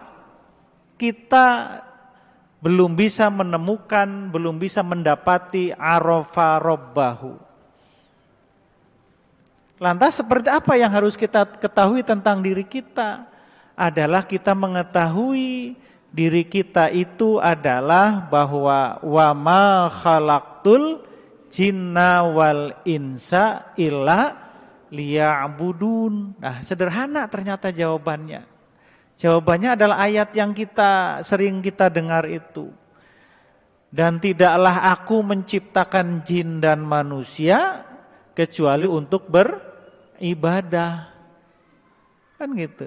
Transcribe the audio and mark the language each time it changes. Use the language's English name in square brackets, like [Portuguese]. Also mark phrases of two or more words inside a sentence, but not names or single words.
[Indonesian] Kita belum bisa menemukan, belum bisa mendapati [Arabic] عرف ربه. [Indonesian] Lantas seperti apa yang harus kita ketahui tentang diri kita? Adalah kita mengetahui diri kita itu adalah bahwa [Arabic] وما خلقت الجن والإنس إلا ليعبدون. [Indonesian] Nah, sederhana ternyata jawabannya. Jawabannya adalah ayat yang sering kita dengar itu. Dan tidaklah aku menciptakan jin dan manusia kecuali untuk beribadah. Kan gitu.